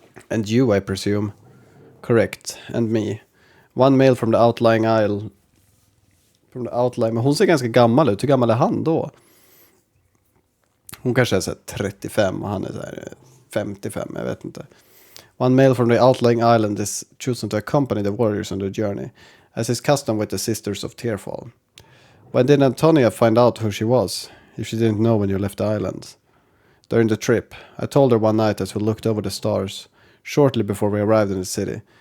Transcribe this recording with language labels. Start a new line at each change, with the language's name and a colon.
English: And you, I presume? Correct, and me. One male from the outlying isle.
Swedish: Men hon ser ganska gammal ut. Hur gammal är han då? Hon kanske är så 35 och han är så 55, jag vet inte.
English: One male from the outlying island is chosen to accompany the warriors on the journey, as is custom with the Sisters of Tearfall. When did Antonia find out who she was, if she didn't know when you left the island? During the trip, I told her one night as we looked over the stars, shortly before we arrived in the city.